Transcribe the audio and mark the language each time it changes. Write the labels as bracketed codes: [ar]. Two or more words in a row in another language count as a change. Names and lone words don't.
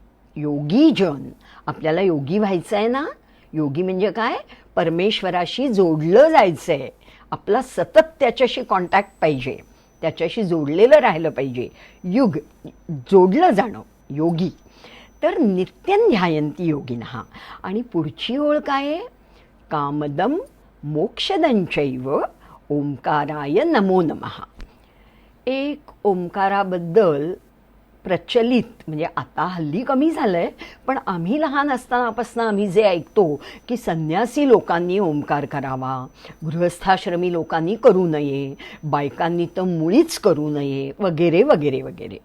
[mr] योगीजन, आपल्याला योगी व्हायचं आहे ना. योगी म्हणजे काय, परमेश्वराशी जोडलं जायचं आहे. आपला सतत त्याच्याशी कॉन्टॅक्ट पाहिजे, त्याच्याशी जोडलेलं राहिलं पाहिजे. युग, जोडलं जाणं, योगी. तर [sa] नित्यं ध्यायन्ति योगिनः. [mr] आणि पुढची ओळ काय आहे, [sa] कामदं मोक्षदंचैव ओंकाराय नमो नमः. [mr] एक ओंकाराबद्दल प्रचलित, म्हणजे आता हल्ली कमी झालंय, पण आम्ही लहान असतानापासून आम्ही जे ऐकतो की संन्यासी लोकांनी ओंकार करावा, गृहस्थाश्रमी लोकांनी करू नये, बायकांनी तर मुळीच करू नये, वगैरे वगैरे वगैरे.